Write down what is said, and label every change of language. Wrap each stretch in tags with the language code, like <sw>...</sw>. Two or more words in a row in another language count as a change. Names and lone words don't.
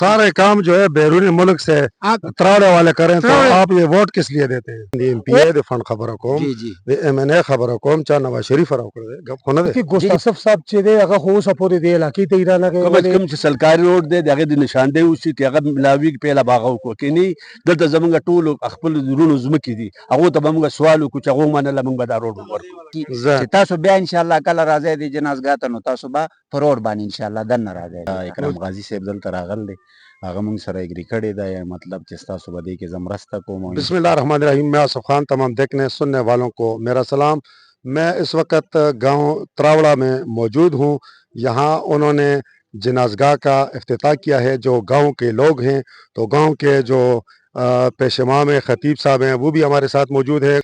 <ur>سارے کام جو ہے بیرونی ملک سے تراڑے والے کریں تو آپ یہ ووٹ کس لیے دیتے ہیں؟</ur> <ps>دی ایم پی اے دی فنڈ خبر کوم دی ایم این اے خبر کوم چا نواز شریف راو کړ دې غف خونه کې ګوستاسف صاحب چې دی هغه خو اوسه پورې دی علاقې ته یې رالګی کم از کم چې سرکاري روډ دی د هغې د نشاندهي وشي چې هغه ملاوي پیله به هغه وکړو که نه دلته زمونږ ټولو خپل زړونو ځمکې دي هغو ته به موږ سوال وکړو چې هغه ومنله موږ به دا روډ ورکړو چې تاسو بیا انشاءالله کله راځئ د جنازګاه ته نو تاسو به په روډ باندې انشاءالله دننه راځئ. اکرم غازي صاحب دلته راغل دی هغه موږ سره اګري کړې ده یا مطلب چې ستاسو به دې کې زه مرسته کوم.</ps> <ar>بسم اللہ الرحمن الرحیم.</ar> <ur>میں آصف خان تمام دیکھنے سننے والوں کو میرا سلام. میں اس وقت گاؤں تراوڑا میں موجود ہوں. یہاں انہوں نے جنازگاہ کا افتتاح کیا ہے. جو گاؤں کے لوگ ہیں تو گاؤں کے جو پیش امام خطیب صاحب ہیں وہ بھی ہمارے ساتھ موجود ہیں.</ur>